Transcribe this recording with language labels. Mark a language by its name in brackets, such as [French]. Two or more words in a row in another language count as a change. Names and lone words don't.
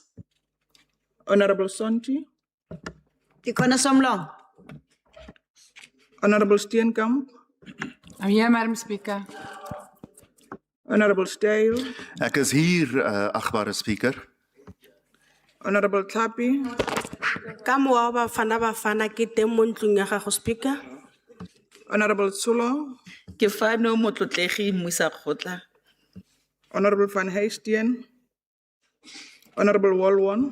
[English] Honorable Sonti, [Southern Sotho] Ke khona Somlong. [English] Honorable Steenkamp, I'm here, Madam Speaker. Honorable Stale, [Afrikaans] Ek is hier, agbare speaker. [English] Honorable Tlapi, [Tswana] Ka mowa wa Bafana ke teng mo ntlong ya gago, Speaker. [English] Honorable Tsulo, [Tswana] Ke fano motlotlegi Mosakgotla. [English] Honorable Van Heestien, Honorable Walwon,